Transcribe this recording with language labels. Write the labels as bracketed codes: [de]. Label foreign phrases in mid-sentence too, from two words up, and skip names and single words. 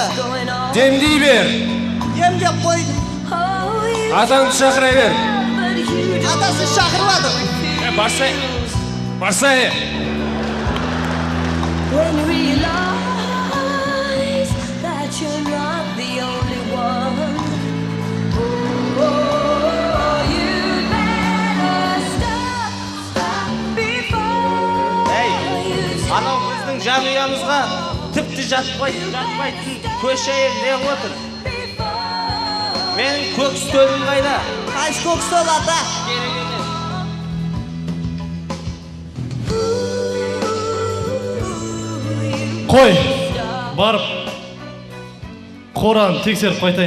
[kk] Демдей бер. Демдеп қойды. Атаңды шақырай бер. Атасы шақырмады. Барсай. Барсай. [en] When you realize that you're not the only one, you'd better stop before [kk] Ей, [en] you [kk] анау біздің жанұямызға тіпті жатпайтын көш әйел не отыр? Менің көк стөлім қайда? Қайсы көк стол ата? Керек емес. Қой, барып, қораны тексеріп қайтайын.